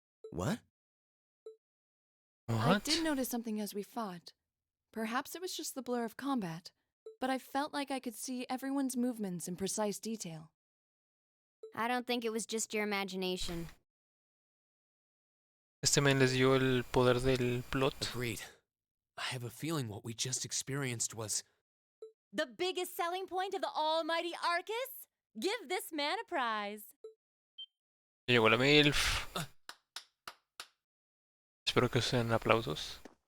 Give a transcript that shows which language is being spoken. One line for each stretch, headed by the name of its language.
English: What? I did notice something as we fought. Perhaps it was just the blur of combat, but I felt like I could see everyone's movements in precise detail. I don't think it was just your imagination.
Spanish: Este men les dio el poder del plot.
English: Agreed. I have a feeling what we just experienced was... The biggest selling point of the almighty Arcus? Give this man a prize.
Spanish: Llegó la MILF. Espero que sean aplausos.